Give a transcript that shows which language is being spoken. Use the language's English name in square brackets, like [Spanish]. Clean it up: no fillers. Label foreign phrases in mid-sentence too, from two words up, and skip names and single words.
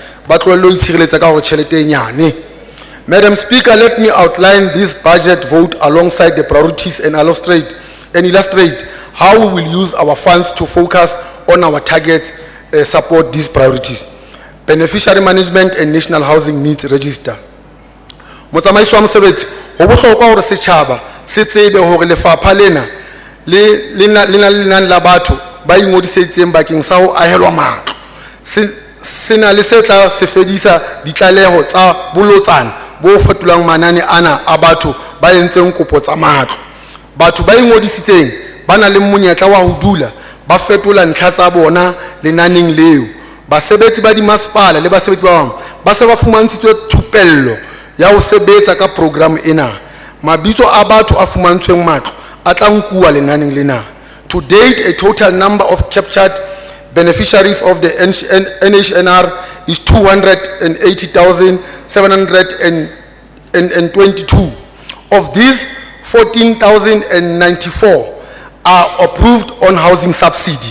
[English] Madam Speaker, let me outline this budget vote alongside the priorities and illustrate how we will use our funds to focus on our targets, support these priorities. Beneficiary management and national housing needs register. [Southern Sotho] Motsamaiso wa mosebetsi ho bohlokwa hore setjhaba se tsebe hore lefapha lena le la batho ba ingodisitseng bakeng sa ho ahelwa matlo. Sena le setla se fedisa ditlaleho tsa bolotsana bo fetolang manane ana a batho ba entseng kopo tsa matlo. Batho ba ingodisitseng bana le monyetla wa ho dula ba fetola ntlha tsa bona lenaneng leo. Basebetsi ba di masepala le basebetsi ba bang ba se ba fumantshitswe thupello ya ho sebetsa ka program ena. Mabitso a batho a fumantshweng matlo a tla nkuwa lenaneng lena. [English] To date, a total number of captured beneficiaries of the NHNR is 280,722. Of these, 14,094 are approved on housing subsidy.